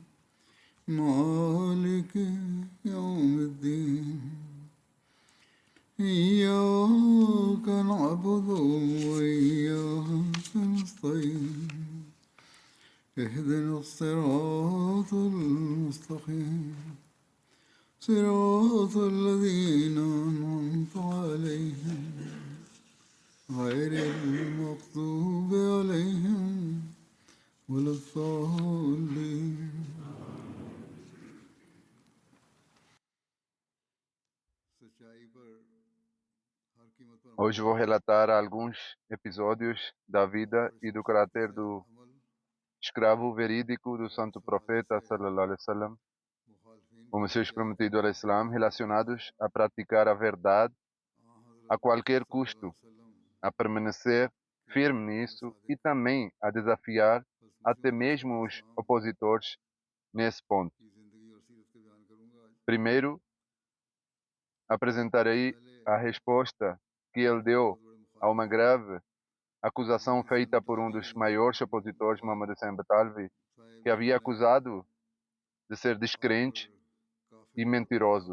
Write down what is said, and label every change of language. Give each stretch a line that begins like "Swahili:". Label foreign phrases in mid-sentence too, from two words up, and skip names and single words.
Arabic: مالك يوم الدين إياك نعبد وإياك نستعين اهدنا الصراط المستقيم صراط الذين أنعمت عليهم غير المغضوب عليهم ولا الضالين.
Portuguese: Hoje vou relatar alguns episódios da vida e do caráter do escravo verídico do santo profeta
Arabic: صلى الله عليه وسلم,
Portuguese: o Messias prometido ao Islam, relacionados a praticar a verdade a qualquer custo, a permanecer firme nisso e também a desafiar até mesmo os opositores nesse ponto. Primeiro, apresentarei a resposta que ele deu a uma grave acusação feita por um dos maiores opositores, Muhammad Hussein Batalvi, que havia acusado de ser descrente e mentiroso.